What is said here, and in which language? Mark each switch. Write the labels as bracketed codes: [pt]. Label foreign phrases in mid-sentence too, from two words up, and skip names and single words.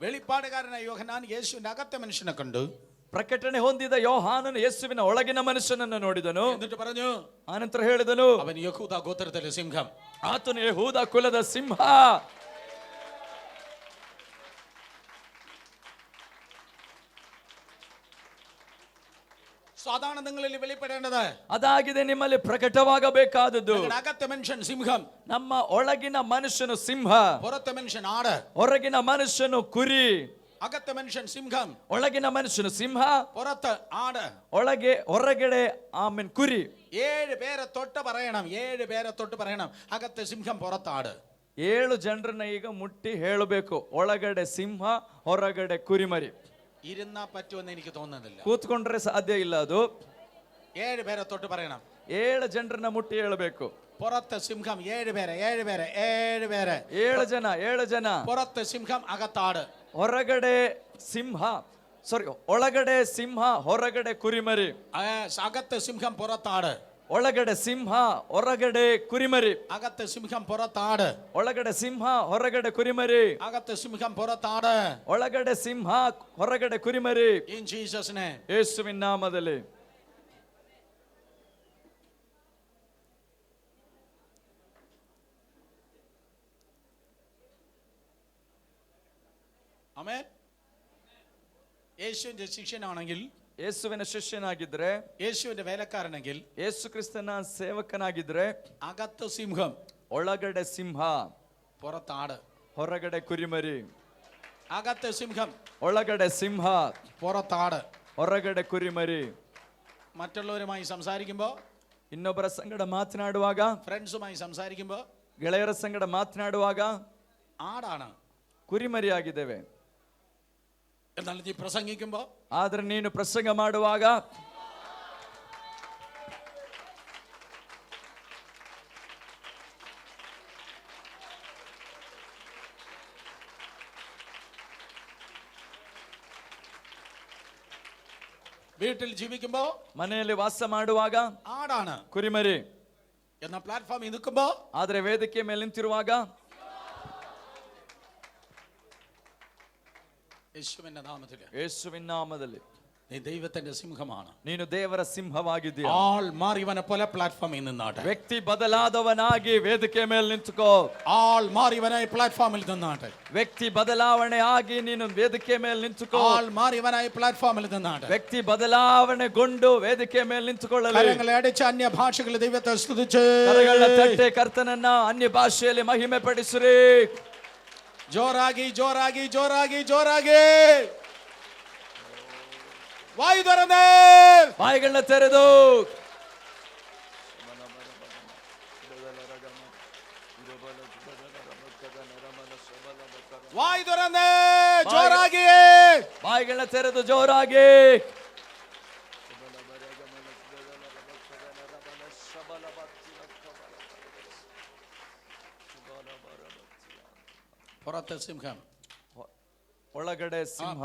[ml] വെളിപ്പാടുകാരനായ യോഹന്നാൻ യേശുവിന്റെ അകത്തെ മനുഷ്യനെ കണ്ടു. [kn] ಪ್ರಕಟಣೆ ಹೊಂದಿದ ಯೋಹಾನನು ಯೇಸುವಿನ ಒಳಗಿನ ಮನುಷ್ಯನನ್ನು ನೋಡಿದನು. [ml] എന്നിട്ട് പറഞ്ഞു, [kn] ಆನಂತರ ಹೇಳಿದನು, [ml] അവൻ യഹൂദ ഗോത്രത്തിലെ സിംഹം. [kn] ಆತನು ಯೆಹೂದ ಕುಲದ ಸಿಂಹ. [ml] അതാണ് നിങ്ങളിൽ വെളിപ്പെടേണ്ടത്. [kn] ಅದಾಗಿದೆ ನಿಮ್ಮಲ್ಲಿ ಪ್ರಕಟವಾಗಬೇಕಾದದ್ದು. [ml] അകത്തെ മനുഷ്യൻ സിംഹം, [kn] ನಮ್ಮ ಒಳಗಿನ ಮನುಷ್ಯನು ಸಿಂಹ, [ml] പുറത്തെ മനുഷ്യൻ ആട്. [kn] ಹೊರಗಿನ ಮನುಷ್ಯನು ಕುರಿ. [ml] അകത്തെ മനുഷ്യൻ സിംഹം, [kn] ಒಳಗಿನ ಮನುಷ್ಯನು ಸಿಂಹ, [ml] പുറത്ത് ആട്. [kn] ಹೊರಗಡೆ ಆಮೇನ್ ಕುರಿ. [ml] 7 പേരെ തൊട്ട് പറയണം, 7 പേരെ തൊട്ട് പറയണം, അകത്തെ സിംഹം പുറത്ത് ആട്. [kn] 7 ಜನರನ್ನ ಈಗ ಮುಟ್ಟಿ ಹೇಳಬೇಕು, ಒಳಗಡೆ ಸಿಂಹ, ಹೊರಗಡೆ ಕುರಿಮರಿ. [ml] ഇരുന്നാ പറ്റുമെന്ന് എനിക്ക് തോന്നുന്നില്ല. [kn] ಕೂತ್ಕೊಂಡ್ರೆ ಸಾಧ್ಯ ಇಲ್ಲ ಅದು. [ml] 7 പേരെ തൊട്ട് പറയണം. [kn] 7 ಜನರನ್ನ ಮುಟ್ಟಿ ಹೇಳಬೇಕು. [ml] പുറത്ത് സിംഹം 7 പേരെ, 7 പേരെ, 7 പേരെ. [kn] 7 ಜನ. [ml] പുറത്ത് സിംഹം, അകത്താട്. [kn] ಹೊರಗಡೆ ಸಿಂಹ, ಒಳಗಡೆ ಸಿಂಹ, ಹೊರಗಡೆ ಕುರಿಮರಿ. [ml] അകത്ത് സിംഹം, പുറത്താട്. [kn] ಒಳಗಡೆ ಸಿಂಹ, ಹೊರಗಡೆ ಕುರಿಮರಿ. [ml] അകത്ത് സിംഹം, പുറത്താട്. [kn] ಒಳಗಡೆ ಸಿಂಹ, ಹೊರಗಡೆ ಕುರಿಮರಿ. [ml] അകത്ത് സിംഹം, പുറത്താട്. [kn] ಒಳಗಡೆ ಸಿಂಹ, ಹೊರಗಡೆ ಕುರಿಮರಿ. [en] In Jesus name. [kn] ಯೇಸುವಿನ ನಾಮದಲ್ಲಿ. [ml] ആമേൻ. യേശുവിന്റെ ശിഷ്യനാണെങ്കിൽ, [kn] ಯೇಸುವಿನ ಶಿಷ್ಯನಾಗಿದ್ರೆ, [ml] യേശുവിന്റെ വേലക്കാരനെങ്കിൽ, [kn] ಯೇಸು ಕ್ರಿಸ್ತನ ಸೇವಕನಾಗಿದ್ರೆ, [ml] അകത്ത് സിംഹം, [kn] ಒಳಗಡೆ ಸಿಂಹ, [ml] പുറത്താട്. [kn] ಹೊರಗಡೆ ಕುರಿಮರಿ. [ml] അകത്ത് സിംഹം, [kn] ಒಳಗಡೆ ಸಿಂಹ, [ml] പുറത്താട്. [kn] ಹೊರಗಡೆ ಕುರಿಮರಿ. [ml] മറ്റുള്ളവരുമായി സംസാരിക്കുമ്പോൾ, [kn] ಇನ್ನೊಬ್ಬರ ಸಂಗಡ ಮಾತನಾಡುವಾಗ, [ml] ഫ്രണ്ട്സുമായി സംസാരിക്കുമ്പോൾ, [kn] ಗೆಳೆಯರ ಸಂಗಡ ಮಾತನಾಡುವಾಗ [ml] ആടാണ്. [kn] ಕುರಿಮರಿಯಾಗಿದ್ದೇವೆ. [ml] എന്നാൽ നീ പ്രസംഗിക്കുമ്പോൾ, [kn] ಆದ್ರೆ ನೀನು ಪ್ರಸಂಗ ಮಾಡುವಾಗ, [ml] വീട്ടിൽ ജീവിക്കുമ്പോൾ, [kn] ಮನೆಯಲ್ಲಿ ವಾಸ ಮಾಡುವಾಗ [ml] ആടാണ്. [kn] ಕುರಿಮರಿ. [ml] എന്ന പ്ലാറ്റ്ഫോമിൽ നിൽക്കുമ്പോൾ, [kn] ಆದ್ರೆ ವೇದಿಕೆ ಮೇಲೆ ನಿಂತಿರುವಾಗ [ml] യേശുവിന്റെ നാമത്തിൽ, [kn] ಯೇಸುವಿನ ನಾಮದಲ್ಲಿ [ml] നീ ദൈവത്തിന്റെ സിംഹമാണ്. [kn] ನೀನು ದೇವರ ಸಿಂಹವಾಗಿದ್ದೀಯ. [ml] ആൾ മാറിയവനെ പോലെ പ്ലാറ്റ്ഫോമിൽ നിന്നാട്ടെ. [kn] ವ್ಯಕ್ತಿ ಬದಲಾದವನಾಗಿ ವೇದಿಕೆ ಮೇಲೆ ನಿಂತುಕೋ. [ml] ആൾ മാറിയവനായി പ്ലാറ്റ്ഫോമിൽ നിന്നാട്ടെ. [kn] ವ್ಯಕ್ತಿ ಬದಲಾವಣೆ ಆಗಿ ನೀನು ವೇದಿಕೆ ಮೇಲೆ ನಿಂತುಕೋ. [ml] ആൾ മാറിയവനായി പ്ലാറ്റ്ഫോമിൽ നിന്നാട്ടെ. [kn] ವ್ಯಕ್ತಿ ಬದಲಾವಣೆಗೊಂಡು ವೇದಿಕೆ ಮೇಲೆ ನಿಂತುಕೊಳ್ಳಲಿ. [ml] കരങ്ങളെ അടിച്ച് അന്യ ഭാഷകളിൽ ദൈവത്തെ സ്തുതിച്ച്, [kn] ಕರಗಳ ತಟ್ಟೆ ಕರ್ತನನ್ನ ಅನ್ಯ ಭಾಷೆಯಲ್ಲಿ ಮಹಿಮೆ ಪಡಿಸಿರಿ. ಜೋರಾಗಿ ಜೋರಾಗಿ ಜೋರಾಗಿ ಜೋರಾಗಿ [ml] വായു തുറന്ന്, [kn] ಬಾಯಿಗಳನ್ನ ತೆರೆದು, [ml] വായു തുറന്ന് ജോറാಗಿ, [kn] ಬಾಯಿಗಳನ್ನ ತೆರೆದು ಜೋರಾಗಿ. [ml] പുറത്ത് സിംഹം, [kn] ಒಳಗಡೆ ಸಿಂಹ,